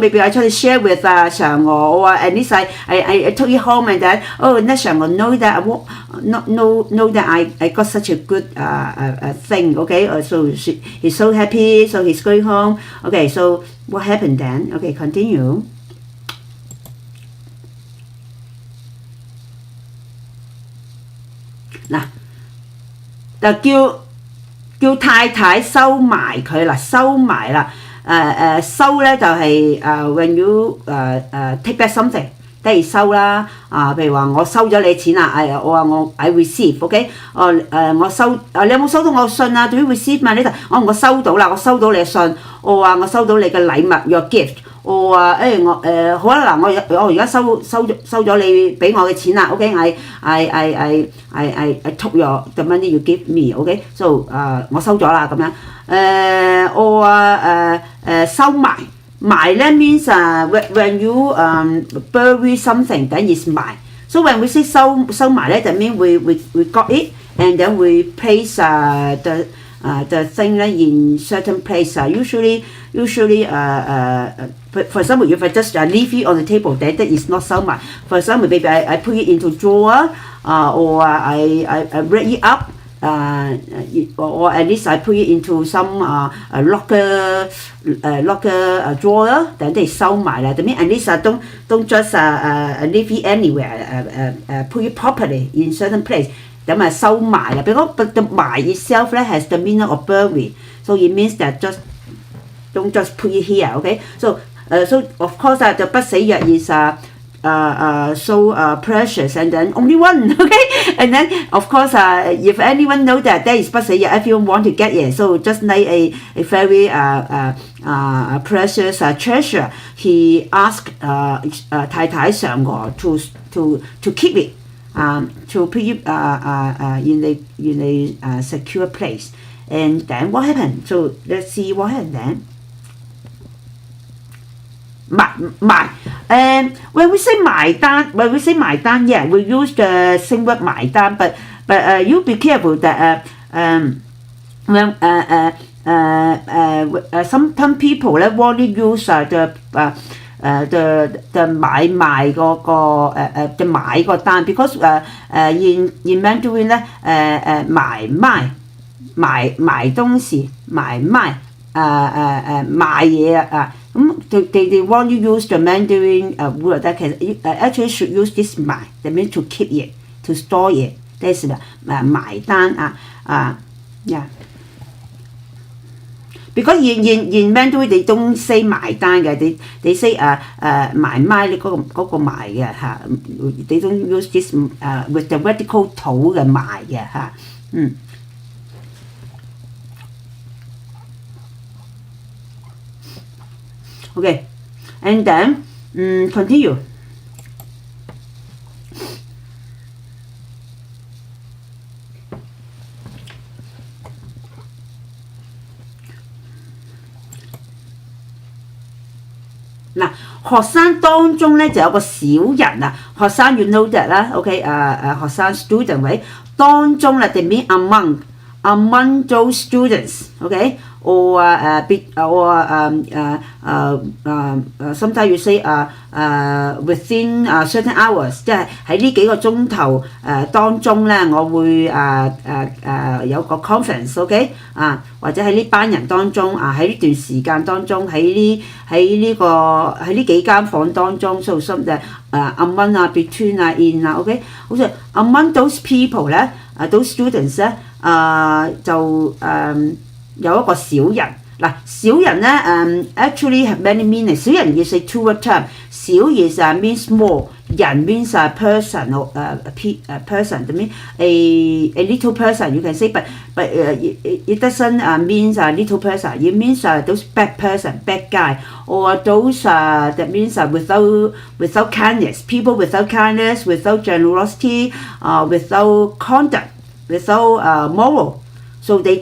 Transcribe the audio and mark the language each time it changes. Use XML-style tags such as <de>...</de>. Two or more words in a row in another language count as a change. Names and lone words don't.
<en>Maybe I try to share with 嫦娥, or at least I took it home, and then let 嫦娥know that know that I got such a good thing. Okay, so he's so happy. So he's going home. Okay, so what happened then? Okay, continue. Now,</en> <yue>就叫太太收埋佢啦，收埋啦。收咧就係</yue> <en>when you take back something.</en> <yue>得係收啦。譬如話我收咗你錢啦，我話我</yue> <en>I receive，</en> <yue>OK，我收你有冇收到我信啊？對於 receive 嘛，呢度我收到啦，我收到你嘅信，我話我收到你嘅禮物</yue> <en>your gift。</en> <yue>我話好啦嗱，我而家收咗你俾我嘅錢啦 ，OK，</yue> <en>I took the money you give me，</en> <yue>OK，so 我收咗啦咁樣。我話收埋咧</yue> <en>means when you bury something then is 埋。So when we say</en> <yue>收埋咧，就</yue> <en>mean we got it and then we place the thing in certain place. Usually for example, if I just leave it on the table, then that is not 收埋. For example, maybe I put it into drawer, or I wrap it up, or at least I put it into some locker drawer, then that is 收埋啦. That means at least don't just leave it anywhere. Put it properly in certain place.</en> <yue>咁收埋啦。</yue> <en>Because the 埋 itself has the meaning of bury, so it means that don't just put it here, okay? So of course the 不死藥 is so precious and then only one, okay? And then of course if anyone know that there is 不死藥, everyone want to get it. So just like a very precious treasure, he asked 太太嫦娥 to keep it. To put it in a secure place. And then what happened? So let's see what happened then. And when we say 埋單, yeah, we use the same word 埋單, but you be careful that when some people want to use the</en> <yue>買賣嗰個</yue> <en>the</en> <yue>買個單</yue> <en>because in Mandarin</en> <yue>咧買東西買賣賣嘢咁</yue> <en>they want to use the Mandarin word that can actually should use this 買 that means to keep it to store it that's 買單 yeah. Because in Mandarin they don't say</en> <yue>埋單嘅</yue> <en>they say</en> <yue>埋麥嗰個埋嘅嚇</yue> <en>they don't use this with the vertical</en> <yue>土嘅埋嘅嚇</yue> <en>Okay, and then continue. Now,</en> <yue>學生當中咧就有個小人啊，學生</yue> <en>you know that</en> <yue>啦 ，OK 學生 student 位當中咧</yue> <en>they mean among those students OK or sometimes you say within certain hours</en> <yue>即係喺呢幾個鐘頭當中咧我會有個</yue> <en>conference OK</en> <yue>或者喺呢班人當中喺呢段時間當中喺呢幾間房當中</yue> <en>so some among between in OK</en> <yue>好似</yue> <en>among those people</en> <yue>咧</yue> <en>those students</en> <yue>咧就有一個小人嗱小人咧</yue> <en>actually have many meanings 小人 is a two-word term 小 is means small 人 means a person or a person that means a little person you can say but it doesn't means a little person it means those bad person bad guy or those that means without kindness people without kindness without generosity without conduct without moral so they</en>